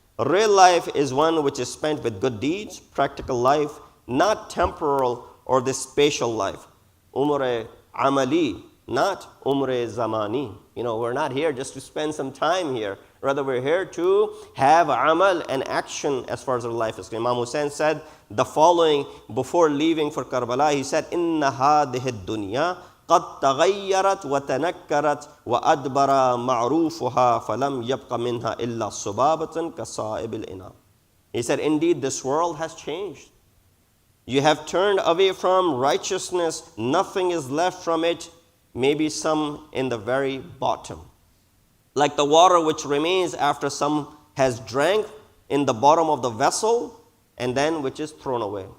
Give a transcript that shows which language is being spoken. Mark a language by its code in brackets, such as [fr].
[en] Real life is one which is spent with good deeds, practical life, not temporal or this spatial life. Umre amali, not umre zamani. We're not here just to spend some time here. Rather, we're here to have amal and action as far as our life is concerned. Imam Hussein said the following before leaving for Karbala. He said, [ar] "Inna hadhihi dunya قد تغيرت وتنكرت وأدبر معروفها فلم يبق منها إلا صبابة كصائب الإناء." [en] He said, indeed, this world has changed. You have turned away from righteousness. Nothing is left from it, maybe some in the very bottom. Like the water which remains after some has drank in the bottom of the vessel and then which is thrown away.